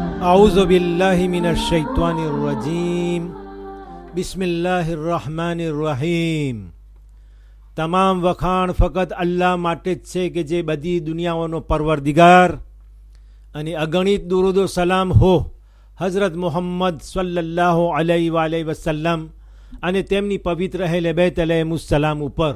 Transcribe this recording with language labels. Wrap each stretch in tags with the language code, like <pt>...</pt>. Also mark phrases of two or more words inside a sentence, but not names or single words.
<ar>أعوذ بالله من الشيطان الرجيم بسم الله الرحمن الرحيم.</ar> <gu>તમામ વખાણ ફક્ત અલ્લાહ માટે જ છે કે જે બધી દુનિયાઓનો પરવરદિગાર, અને અગણિત દુરૂદો સલામ હો હઝરત મુહમ્મદ</gu> <ar>صلى الله عليه وسلم</ar> <gu>અને તેમની પવિત્ર અહેલે બેત અલૈહિસ્સલામ ઉપર.</gu>